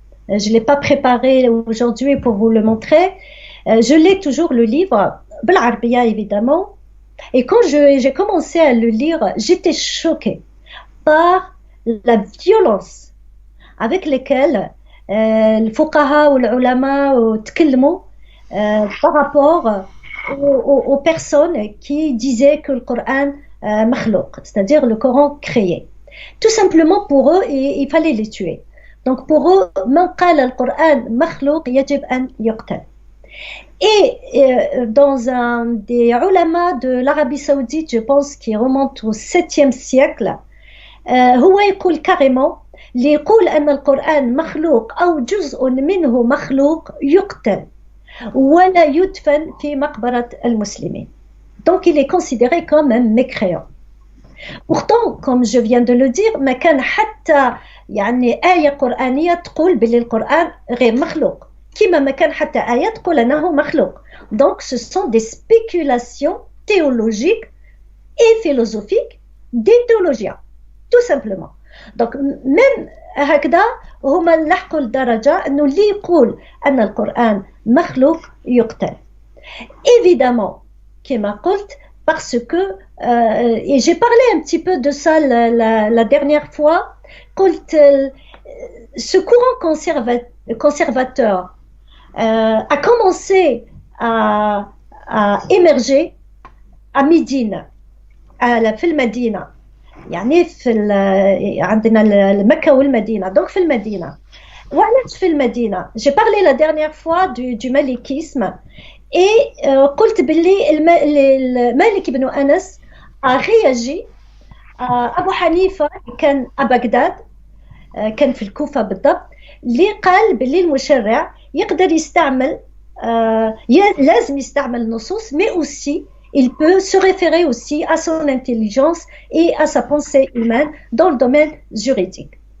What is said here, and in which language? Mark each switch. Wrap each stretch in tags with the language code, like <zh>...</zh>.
<fr>Je ne l'ai pas préparé aujourd'hui pour vous le montrer. Je lis toujours le livre,</fr> <ar>بالعربية</ar> <fr>évidemment, et quand j'ai commencé à le lire, j'étais choquée par la violence avec laquelle les fuqaha ou les ulama</fr> <ar>تكلموا</ar> <fr>par rapport aux personnes qui disaient que le Coran makhlouq, c'est-à-dire le Coran créé. Tout simplement pour eux, il fallait les tuer. Donc pour eux,</fr> <ar>من قال القرآن مخلوق يجب أن يقتل.</ar> <fr>Et dans un des ulama de l'Arabie Saoudite, je pense qui remonte au 7e siècle,</fr> <ar>هو يقول كاريمون اللي يقول أن القرآن مخلوق أو جزء منه مخلوق يقتل ولا يدفن في مقبرة المسلمين.</ar> <fr>Donc il est considéré comme un mécréant. Pourtant, comme je viens de le dire,</fr> <ar>ما كان حتى يعني آية قرآنية تقول باللي القرآن غير مخلوق. كما ما كان حتى آية تقول أنه مخلوق.</ar> <fr>Donc ce sont des spéculations théologiques et philosophiques des théologiens. Tout simplement. Donc même</fr> <ar>هكذا هما لحقوا لدرجة أنه اللي يقول أن القرآن مخلوق يقتل.</ar> <fr>Évidemment,</fr> <ar>كما قلت,</ar> <fr>parce que et j'ai parlé un petit peu de ça la dernière fois,</fr> <ar>قلت</ar> <fr>ce courant conservateur a commencé à émerger à Médine,</fr> <ar>في المدينة. يعني عندنا مكة والمدينة.</ar> <fr>Donc</fr> <ar>في المدينة. وعلاش في المدينة?</ar> <fr>J'ai parlé la dernière fois du malikisme et</fr> <ar>قلت باللي المالك بن أنس</ar> <fr>a réagi</fr> <ar>أبو حنيفة كان بغداد كان في الكوفة بالضبط اللي قال باللي المشرع يقدر يستعمل لازم يستعمل نصوص</ar> <fr>mais aussi il peut se référer aussi à son intelligence et à sa pensée humaine dans le domaine juridique.</fr>